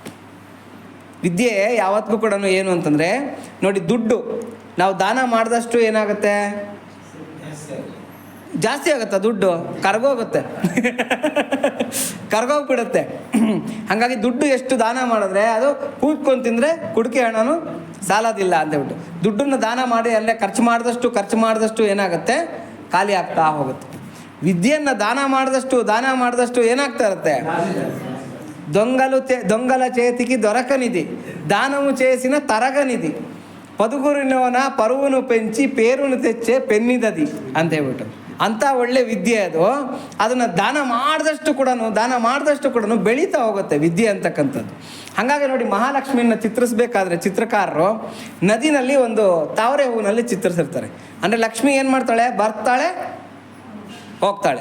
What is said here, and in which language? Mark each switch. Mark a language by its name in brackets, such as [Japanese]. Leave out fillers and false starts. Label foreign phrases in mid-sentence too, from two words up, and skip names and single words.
[Kannada] ವಿದ್ಯೆ ಯಾವತ್ತಿಗೂ ಕೂಡ ಏನು ಅಂತಂದರೆ ನೋಡಿ, ದುಡ್ಡು ನಾವು ದಾನ ಮಾಡಿದಷ್ಟು ಏನಾಗುತ್ತೆ, ಜಾಸ್ತಿ ಆಗುತ್ತೆ, ದುಡ್ಡು ಕರ್ಗೋಗ್ಬಿಡುತ್ತೆ. ಹಾಗಾಗಿ ದುಡ್ಡು ಎಷ್ಟು ದಾನ ಮಾಡಿದ್ರೆ ಅದು ಕೂತ್ಕೊಂಡು ತಿಂದರೆ ಕುಡಿಕೆ ಹಣನೂ ಸಾಲೋದಿಲ್ಲ ಅಂತೇಳ್ಬಿಟ್ಟು ದುಡ್ಡನ್ನು ದಾನ ಮಾಡಿ ಅಲ್ಲೇ ಖರ್ಚು ಮಾಡಿದಷ್ಟು ಏನಾಗುತ್ತೆ, ಖಾಲಿ ಆಗ್ತಾ ಹೋಗುತ್ತೆ. ವಿದ್ಯೆಯನ್ನು ದಾನ ಮಾಡಿದಷ್ಟು ಏನಾಗ್ತಾ ಇರುತ್ತೆ, [Telugu] దొంగల చేతికి దొరకనిది దానము చేసిన తరగనిది పదుగురినోన పరువును పెంచి పేరును తెచ్చే పెన్నిದದಿ [Kannada] ಅಂತ ಹೇಳ್ಬಿಟ್ಟು ಅಂಥ ಒಳ್ಳೆ ವಿದ್ಯೆ ಅದು. ಅದನ್ನು ದಾನ ಮಾಡಿದಷ್ಟು ಕೂಡ ಬೆಳೀತಾ ಹೋಗುತ್ತೆ ವಿದ್ಯೆ ಅಂತಕ್ಕಂಥದ್ದು. ಹಾಗಾಗಿ ನೋಡಿ, ಮಹಾಲಕ್ಷ್ಮಿಯನ್ನು ಚಿತ್ರಿಸ್ಬೇಕಾದ್ರೆ ಚಿತ್ರಕಾರರು ನದಿನಲ್ಲಿ ಒಂದು ತಾವರೆ ಹೂವಿನಲ್ಲಿ ಚಿತ್ರಿಸಿರ್ತಾರೆ. ಅಂದರೆ ಲಕ್ಷ್ಮಿ ಏನು ಮಾಡ್ತಾಳೆ, ಬರ್ತಾಳೆ ಹೋಗ್ತಾಳೆ.